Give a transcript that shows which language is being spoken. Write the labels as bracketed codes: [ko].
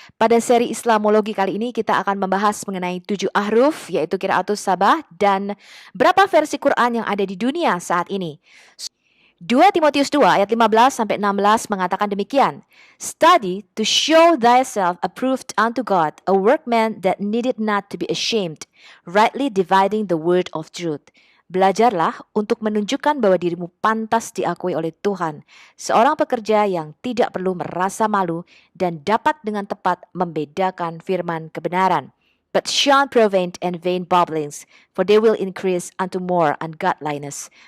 [id] Pada seri Islamologi kali ini kita akan membahas mengenai 7 ahruf, yaitu Qiraatus Sabah, dan berapa versi Quran yang ada di dunia saat ini. 2 Timotius 2 ayat 15-16 mengatakan demikian. [en] Study to show thyself approved unto God, a workman that needed not to be ashamed, rightly dividing the word of truth. [id] Belajarlah untuk menunjukkan bahwa dirimu pantas diakui oleh Tuhan, seorang pekerja yang tidak perlu merasa malu dan dapat dengan tepat membedakan firman kebenaran. [en] But shun profane and vain babblings, for they will increase unto more ungodliness.